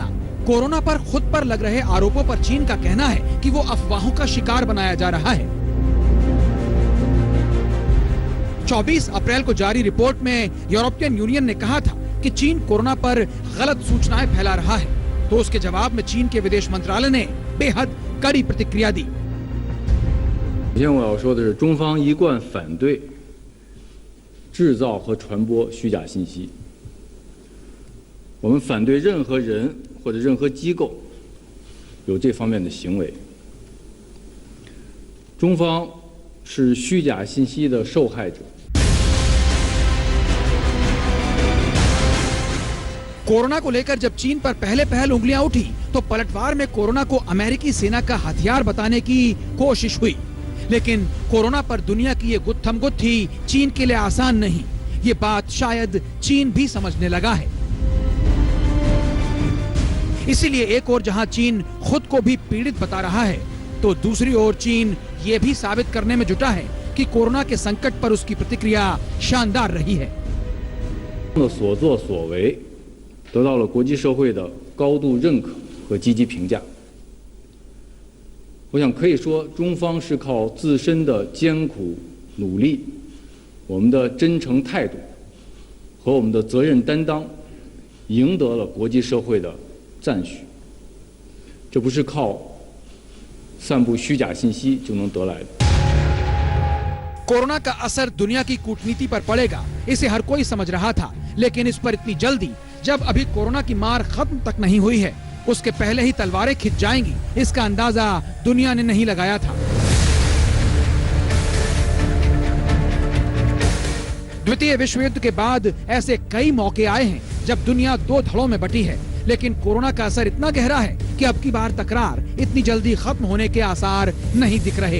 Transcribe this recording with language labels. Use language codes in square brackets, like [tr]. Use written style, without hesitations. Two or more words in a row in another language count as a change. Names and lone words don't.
[hi] कोरोना पर खुद पर लग रहे आरोपों पर चीन का कहना है कि वो अफवाहों का शिकार बनाया जा रहा है। 24 अप्रैल को जारी रिपोर्ट में यूरोपियन यूनियन ने कहा था कि चीन कोरोना पर गलत सूचनाएं फैला रहा है, तो उसके जवाब में चीन के विदेश मंत्रालय ने बेहद कड़ी प्रतिक्रिया दी। [zh] 首先我要说的是，中方一贯反对制造和传播虚假信息。我们反对任何人或者任何机构有这方面的行为。中方是虚假信息的受害者。 [hi] कोरोना को लेकर जब चीन पर पहले उंगलियां उठी तो पलटवार में कोरोना को अमेरिकी सेना का हथियार बताने की कोशिश हुई, लेकिन कोरोना पर दुनिया की ये गुत्थम गुत्थी चीन के लिए आसान नहीं। ये बात शायद चीन भी समझने लगा है। इसीलिए एक ओर जहां चीन खुद को भी पीड़ित बता रहा है, तो दूसरी ओर चीन ये भी साबित करने में जुटा है कि कोरोना के संकट पर उसकी प्रतिक्रिया शानदार रही है। [zh] 所作所为 得到了国际社会的高度认可和积极评价。我想可以说，中方是靠自身的艰苦努力、我们的真诚态度和我们的责任担当，赢得了国际社会的赞许。这不是靠散布虚假信息就能得来的。 [hi] कोरोना का असर दुनिया की कूटनीति पर पड़ेगा, इसे हर कोई समझ रहा था, लेकिन इस पर इतनी जल्दी, जब अभी कोरोना की मार खत्म तक नहीं हुई है, उसके पहले ही तलवारें खिंच जाएंगी, इसका अंदाजा दुनिया ने नहीं लगाया था। द्वितीय विश्व युद्ध के बाद ऐसे कई मौके आए हैं जब दुनिया दो धड़ों में बटी है, लेकिन कोरोना का असर इतना गहरा है कि अब की बार तकरार इतनी जल्दी खत्म होने के आसार नहीं दिख रहे।